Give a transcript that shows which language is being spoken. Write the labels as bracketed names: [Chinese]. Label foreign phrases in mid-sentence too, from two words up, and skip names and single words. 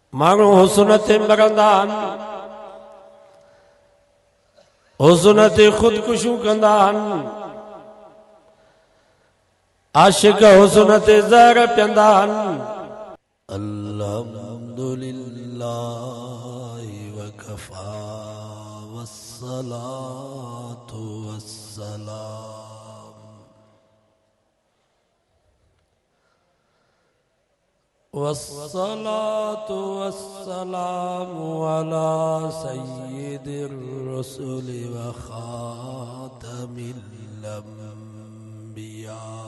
[Sindhi] माण्हू हुस्न ते मरंदा आहिनि, हुस्न ते ख़ुदकुशियूं कंदा आहिनि, आशिक हुस्न ते ज़हर पियंदा आहिनि। [Arabic] الحمد لله وكفى والصلاة والسلام والصلاة والسلام على سيد الرسل وخاتم الأنبياء.